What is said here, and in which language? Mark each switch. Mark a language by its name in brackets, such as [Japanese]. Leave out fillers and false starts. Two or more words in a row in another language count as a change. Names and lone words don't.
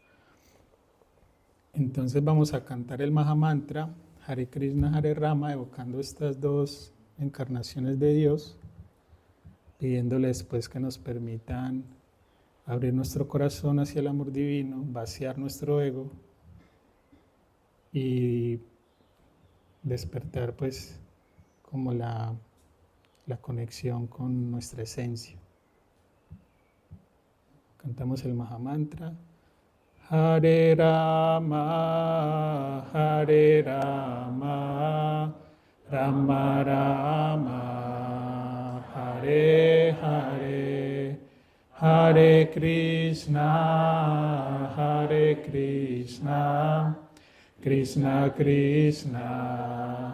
[Spanish] Entonces vamos a cantar el Maha Mantra, [Sanskrit] हरे कृष्ण, हरे राम, [Spanish] evocando estas dos encarnaciones de Dios, pidiéndoles pues que nos permitan abrir nuestro corazón hacia el amor divino, vaciar nuestro ego y despertar pues como la conexión con nuestra esencia. Cantamos el Maha Mantra. [Sanskrit] हरे राम, हरे राम, राम राम, हरे हरे, हरे कृष्ण, हरे कृष्ण, कृष्ण कृष्ण,